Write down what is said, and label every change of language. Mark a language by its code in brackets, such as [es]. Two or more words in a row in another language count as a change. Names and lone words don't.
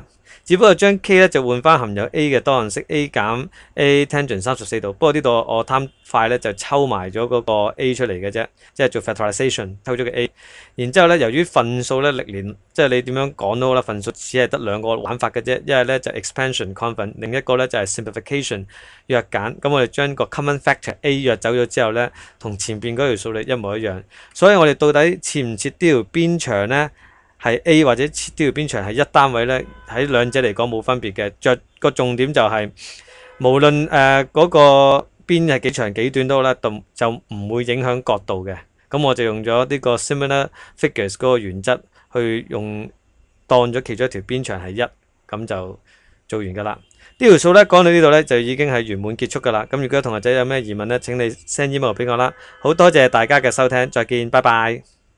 [yue] 只不過將 K 咧就換翻含有 A 嘅多項式 A 減 A tangent 34 度。不過呢度我貪快咧就抽埋咗嗰個 A 出嚟嘅啫，即係做 factorization 抽咗個 A。然之後咧，由於份數咧歷年即係你點樣講都好啦，份數只係得兩個玩法嘅啫。一係咧就 [en] expansion convert， [yue] 另一個咧就係 simplification 約減。咁我哋將個 [en] common factor [yue] A 約走咗之後咧，同前邊嗰條數列一模一樣。所以我哋到底切唔切呢條邊長咧？係 A 或者切呢條邊長係一單位咧，喺兩者嚟講冇分別嘅。個重點就係、無論嗰個邊係幾長幾短都好啦，就唔會影響角度嘅。咁我就用咗呢個 [en] similar figures [yue] 嗰個原則去當咗其中一條邊長係1，咁就做完㗎啦。呢條數咧講到呢度咧就已經係圓滿結束㗎啦。咁如果同學仔有咩疑問咧，請你 [en] send email [yue] 俾我啦。好多謝大家嘅收聽，再見，拜拜。